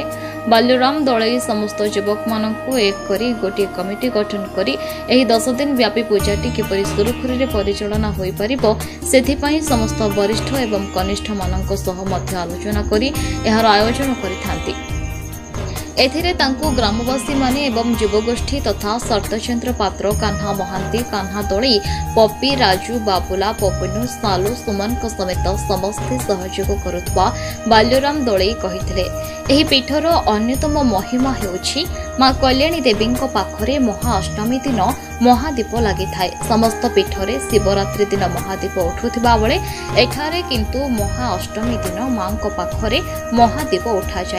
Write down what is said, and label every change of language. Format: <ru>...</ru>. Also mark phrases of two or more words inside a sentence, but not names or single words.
<or>ବାଲ୍ୟରାମ ଦଲାଇ ସମସ୍ତ ଯୁବକ ମାନଙ୍କୁ ଏକ କରି ଗୋଟେ କମିଟି ଗଠନ କରି ଏହି 10 ଦିନ ବ୍ୟାପୀ ପୂଜାଟି କିପରି ସୁରୁଖୁରୁ ରେ ପରିଚାଳନା ହୋଇ ପାରିବ ସେଥିପାଇଁ ସମସ୍ତ ବରିଷ୍ଠ ଏବଂ କନିଷ୍ଠ ମାନଙ୍କ ସହ ମଧ୍ୟ ଆଲୋଚନା କରି ଏହାର ଆୟୋଜନ କରିଥାନ୍ତି। ଏଥିରେ ତାଙ୍କ ଗ୍ରାମବାସୀ ମାନେ ଏବଂ ଯୁବଗୋଷ୍ଠୀ ତଥା ଶରତଚନ୍ଦ୍ର ପାତ୍ର, କାହ୍ନା ମହାନ୍ତି, କାହ୍ନା ଦଲାଇ, ପପି, ରାଜୁ, ବାବୁଲା, ପପନୁ, ସାଲୁ, ସୁମନ ସମେତ ସମସ୍ତେ ସହଯୋଗ କରୁଥିବା ବାଲ୍ୟରାମ ଦଲାଇ କହିଥିଲେ। ଏହି ପୀଠର ଅନ୍ୟତମ ମହିମା ହେଉଛି ମା କଲ୍ୟାଣୀ ଦେବୀ ପାଖରେ ମହାଅଷ୍ଟମୀ ଦିନ ମହାଦୀପ ଲାଗି ଥାଏ। ସମସ୍ତ ପୀଠରେ ଶିବରାତ୍ରି ଦିନ ମହାଦୀପ ଉଠୁଥିବା ବେଳେ ଏଠାରେ କିନ୍ତୁ ମହାଅଷ୍ଟମୀ ଦିନ ମା ପାଖରେ ମହାଦୀପ ଉଠା ଯାଏ</or>